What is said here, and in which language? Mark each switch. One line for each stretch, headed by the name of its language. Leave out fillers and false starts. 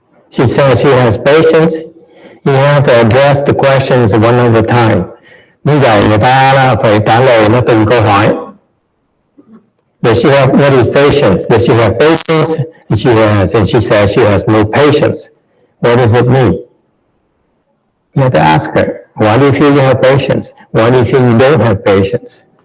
English: She says she has patience. You have to address the questions one at a time.
Vietnamese: Như vậy người ta là phải trả lời nó từng câu hỏi.
English: Does she have, what is patience? Does she have patience? And she says she has no patience. What does it mean? You have to ask her, why do you feel you have patience? Why do you feel you don't have patience?